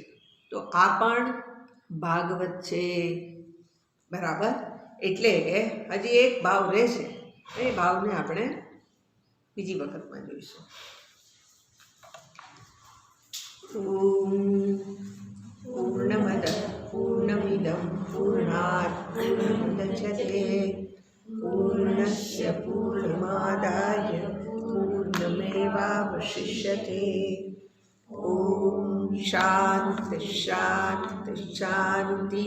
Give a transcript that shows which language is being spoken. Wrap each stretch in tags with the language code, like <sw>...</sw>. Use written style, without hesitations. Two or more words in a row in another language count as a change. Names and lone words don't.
<gu>તો આ પણ ભાગવત છે. બરાબર. એટલે હજી એક ભાવ રહેશે, એ ભાવને આપણે બીજી વખતમાં જોઈશું.</gu> <sa>ઓમ પૂર્ણમદ પૂર્ણમિદં પૂર્ણાત પૂર્ણમુદચ્યતે પૂર્ણસ્ય પૂર્ણમાદાય પૂર્ણમેવાવશિષ્યતે. अवशिष्यते। ॐ शान्ति शान्ति शान्तिः।</sa>